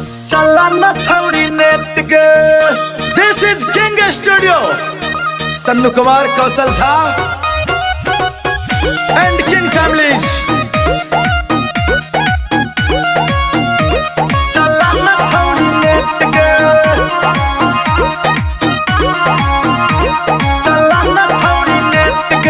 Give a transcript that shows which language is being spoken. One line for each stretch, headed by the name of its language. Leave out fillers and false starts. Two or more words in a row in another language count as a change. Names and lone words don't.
Bhojpuri: चला ना छौड़ी नेट के।
English: This is King Studio, Sannu Kumar, Kaushal Jha and King Families.
Bhojpuri: चला ना छौड़ी नेट के, चला ना छौड़ी नेट के।